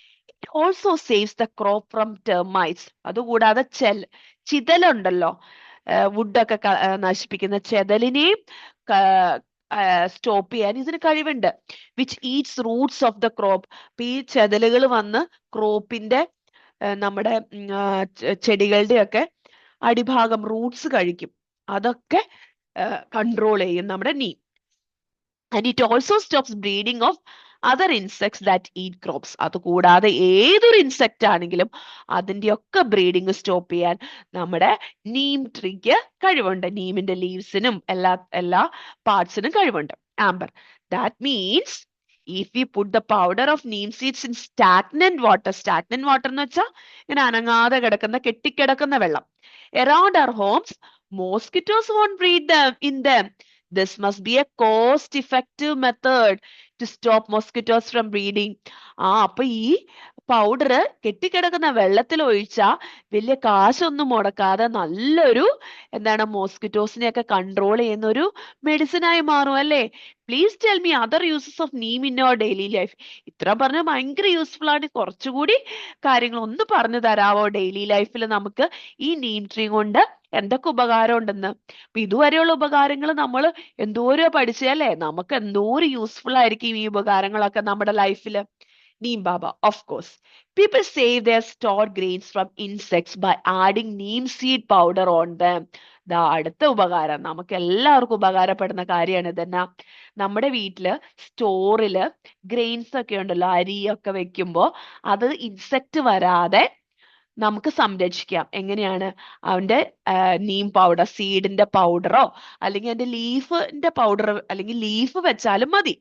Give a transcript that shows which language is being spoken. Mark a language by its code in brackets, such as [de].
[en] It also saves the crop from termites. [ml] അതുകൂടാതെ ചിതലുണ്ടല്ലോ, വുഡൊക്കെ നശിപ്പിക്കുന്ന ചെതലിനെയും stop ചെയ്യാൻ ഇതിന് കഴിവുണ്ട്. [en] Which eats roots of the crop. [ml] അപ്പൊ ഈ ചെതലുകൾ വന്ന് ക്രോപ്പിന്റെ, നമ്മുടെ ചെടികളുടെ ഒക്കെ അടിഭാഗം റൂട്ട്സ് കഴിക്കും, അതൊക്കെ കൺട്രോൾ ചെയ്യും നമ്മുടെ Neem. [en] And it also stops breeding of other insects that eat crops. [ml] അതുകൂടാതെ ഏതൊരു ഇൻസെക്റ്റ് ആണെങ്കിലും അതിൻ്റെയൊക്കെ ബ്രീഡിങ് സ്റ്റോപ്പ് ചെയ്യാൻ നമ്മുടെ നീം ട്രീക്ക് കഴിവുണ്ട്. നീമിന്റെ ലീവ്സിനും എല്ലാ പാർട്സിനും കഴിവുണ്ട്. [en] amber, that means if you put the powder of neem seeds in stagnant water [ml] എന്ന് വെച്ചാൽ ഇങ്ങനെ അനങ്ങാതെ കിടക്കുന്ന, കെട്ടിക്കിടക്കുന്ന വെള്ളം, [en] around our homes, mosquitoes won't breed in them. This must be a cost-effective method to stop mosquitoes from breeding. [ml] അപ്പൊ ഈ powder കെട്ടിക്കിടക്കുന്ന വെള്ളത്തിൽ ഒഴിച്ചാൽ വലിയ കാശൊന്നും മുടക്കാതെ നല്ലൊരു മോസ്കിറ്റോസിനെയൊക്കെ കൺട്രോൾ ചെയ്യുന്ന ഒരു മെഡിസിനായി മാറും അല്ലേ? [en] Please tell me other uses of neem in your daily life. [ml] ഇത്ര പറഞ്ഞാൽ ഭയങ്കര യൂസ്ഫുൾ ആണ്, കുറച്ചുകൂടി കാര്യങ്ങൾ ഒന്ന് പറഞ്ഞു തരാവോ? ഡെയിലി ലൈഫിൽ നമുക്ക് ഈ നീം ട്രീ കൊണ്ട് എന്തൊക്കെ ഉപകാരം ഉണ്ടെന്ന്. അപ്പൊ ഇതുവരെയുള്ള ഉപകാരങ്ങൾ നമ്മൾ എന്തോരം പഠിച്ചല്ലേ, നമുക്ക് എന്തോരം യൂസ്ഫുൾ ആയിരിക്കും ഈ ഉപകാരങ്ങളൊക്കെ നമ്മുടെ ലൈഫില്. [en] Neem Baba, of course. People save their stored grains from insects by adding neem seed powder on them. [ml] അടുത്ത ഉപകാരം, നമുക്ക് എല്ലാവർക്കും ഉപകാരപ്പെടുന്ന കാര്യമാണ് ഇതെന്നാ. നമ്മുടെ വീട്ടില് സ്റ്റോറില് ഗ്രെയിൻസ് ഒക്കെ ഉണ്ടല്ലോ, അരിയൊക്കെ വെക്കുമ്പോ അത് ഇൻസെക്ട് വരാതെ നമുക്ക് സംരക്ഷിക്കാം. എങ്ങനെയാണ്? അവന്റെ നീം പൗഡർ, സീഡിന്റെ പൗഡറോ അല്ലെങ്കിൽ അതിന്റെ ലീഫിന്റെ പൗഡർ, അല്ലെങ്കിൽ ലീഫ് വെച്ചാലും മതി.